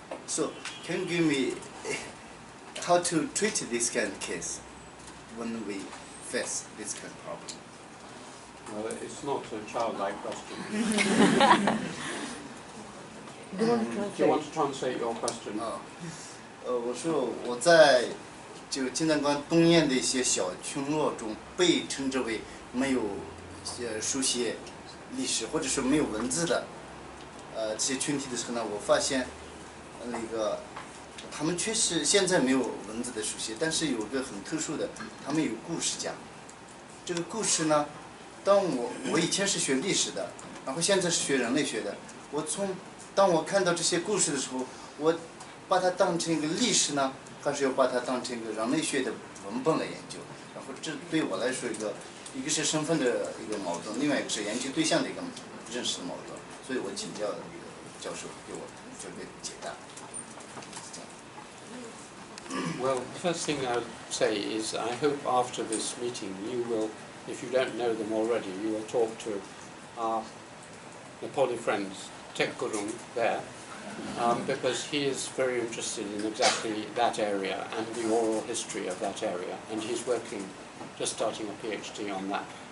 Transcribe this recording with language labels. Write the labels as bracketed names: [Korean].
[English] So, can you give me how to treat this kind of case when we face this kind of problem? Well, it's not a childlike question. Do you want to translate? Do you want to translate your question? [Chinese] 我说我在就金丹关东沿的一些小村落中，被称之为没有书写历史或者说没有文字的这些群体的时候呢，我发现那个他们确实现在没有文字的书写，但是有一个很特殊的，他们有故事讲。这个故事呢，当我以前是学历史的，然后现在是学人类学的，当我看到这些故事的时候，我把它当成一个历史呢，还是要把它当成一个人类学的文本来研究？然后这对我来说一个是身份的一个矛盾，另外一个是研究对象的一个认识的矛盾，所以我请教教授给我这个解答。 [English] Well, the first thing I would say is I hope after this meeting you will, if you don't know them already, you will talk to our Nepali friends, Tek Gurung there, because he is very interested in exactly that area and the oral history of that area, and he's just starting a PhD on that.